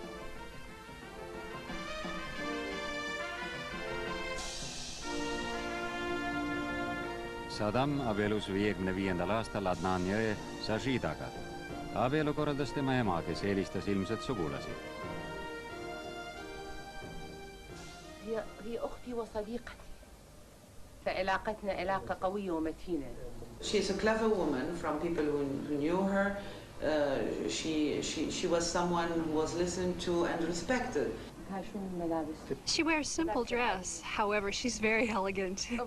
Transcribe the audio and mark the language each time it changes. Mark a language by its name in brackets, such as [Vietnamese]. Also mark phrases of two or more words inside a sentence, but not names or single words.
[Estonian] Saddam abielus 55. aastal Adnani õe Sajidaga. Abielu korraldas tema ema, kes eelistas ilmselt sugulasi. [Arabic] هي أختي وصديقتي فعلاقتنا علاقة قوية ومتينة. [English] She's a clever woman from people who knew her. She was someone who was listened to and respected. She wears simple dress, however, she's very elegant.